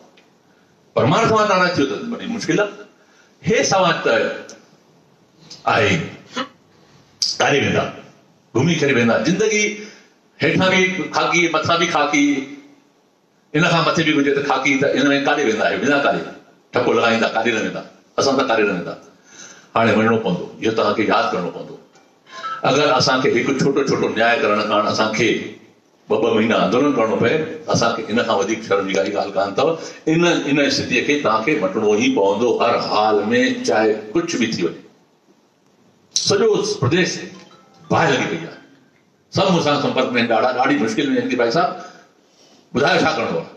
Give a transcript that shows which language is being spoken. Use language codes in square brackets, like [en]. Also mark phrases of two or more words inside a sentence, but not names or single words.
[sd] परमार समाज नाराज़ थी वियो त वॾी मुश्किल आहे। हे समाज त आहे, काॾे वेंदा, घुमी करे वेंदा, जिंदगी हेठां बि खाकी, मथां बि खाकी, इन खां मथे बि हुजे त खाकी, त इन में काॾे वेंदा? वेंदा काॾे? ठपो लॻाईंदा, काॾे न वेंदा, असां त काॾे न वेंदा। हाणे वञिणो पवंदो, इहो तव्हांखे यादि करिणो पवंदो। अगरि असांखे हिकु छोटो छोटो न्याय करण कारण असांखे 2-2 महीना आंदोलन करणो पए, असांखे इन खां वधीक शर्म जी काई ॻाल्हि कान अथव। इन स्थितीअ खे तव्हांखे मटिणो ई पवंदो हर हाल में, चाहे कुझु बि थी वञे। सॼो प्रदेश बाहि लॻी पई आहे, सभु मूंसां संपर्क में ॾाढी मुश्किल में आहिनि कि भाई साहब ॿुधायो छा करिणो आहे।